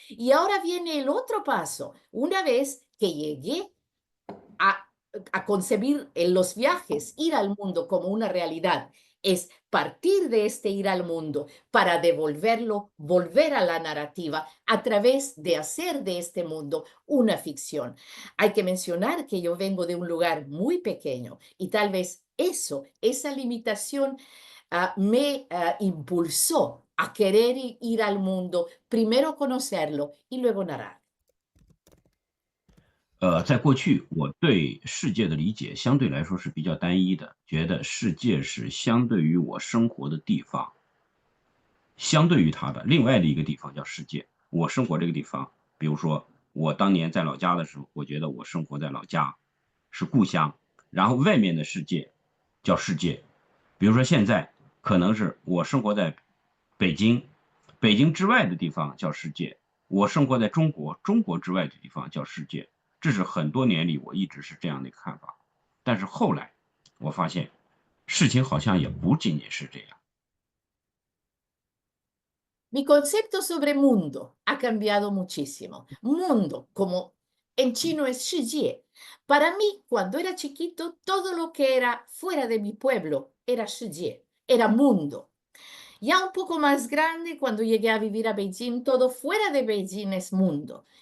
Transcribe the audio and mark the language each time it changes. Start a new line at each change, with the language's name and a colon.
Spanish: Y ahora viene el otro paso. Una vez que llegué a concebir en los viajes, ir al mundo como una realidad, es partir de este ir al mundo para devolverlo, volver a la narrativa a través de hacer de este mundo una ficción. Hay que mencionar que yo vengo de un lugar muy pequeño y tal vez esa limitación me impulsó a querer ir al mundo, primero conocerlo y luego narrar.
Chinese: 在过去，我对世界的理解相对来说是比较单一的，觉得世界是相对于我生活的地方，相对于它的另外的一个地方叫世界。我生活这个地方，比如说我当年在老家的时候，我觉得我生活在老家是故乡，然后外面的世界叫世界。比如说现在可能是我生活在北京，北京之外的地方叫世界，我生活在中国，中国之外的地方叫世界。这是很多年里我一直是这样的一个看法，但是后来我发现事情好像也不仅仅是这样。
Spanish: Mi concepto sobre mundo ha cambiado muchísimo. Mundo, como en chino es 世界.Para mí, cuando era chiquito, todo lo que era fuera de mi pueblo era 世界, era mundo. Ya un poco más grande, cuando llegué a vivir a Beijing, todo fuera de Beijing es mundo.